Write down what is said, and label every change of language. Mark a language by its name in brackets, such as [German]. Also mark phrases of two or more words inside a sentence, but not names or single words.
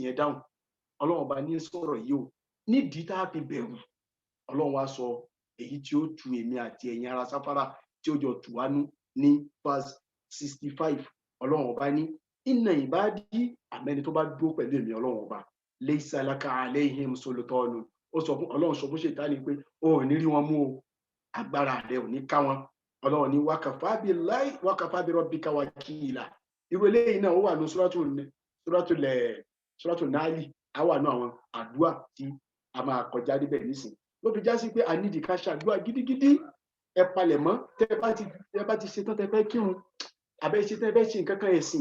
[Yoruba] yẹn down Ọlọ́run ọba ní sọ̀rọ̀ yìí o nídìí tá a fi bẹ̀rù Ọlọ́run wa sọ èyí tí ó tu èmi àti ẹ̀yin ara sáfárà tí ó jọ tù wá nú ní verse 65 Ọlọ́run ọba ní [Arabic] إن عبادي [Yoruba] àmẹ́ni tó bá dúró pẹ̀lú èmi Ọlọ́run ọba [Arabic] ليس لك عليهم سلطان [Yoruba] ó sọ fún Ọlọ́run sọ fún Ṣètánì pé ó ò ní rí wọn mú o agbára rẹ ò ní ká wọn Ọlọ́run ní [Arabic] وكفى بربك وكيلا [Yoruba] irú eléyìí náà ó wà ní suratu Nali á wà ní àwọn àdúrà tí a máa kọjá níbẹ̀ nísìn ló fi já sí pé a nídìí ká ṣàdúrà gidigidi ẹ palẹ̀ mọ́ tẹ́ bá ti ṣetán tẹ́ fẹ́ kírun àbẹ́ ṣe tẹ́ fẹ́ ṣe nǹkan kan ẹ̀sìn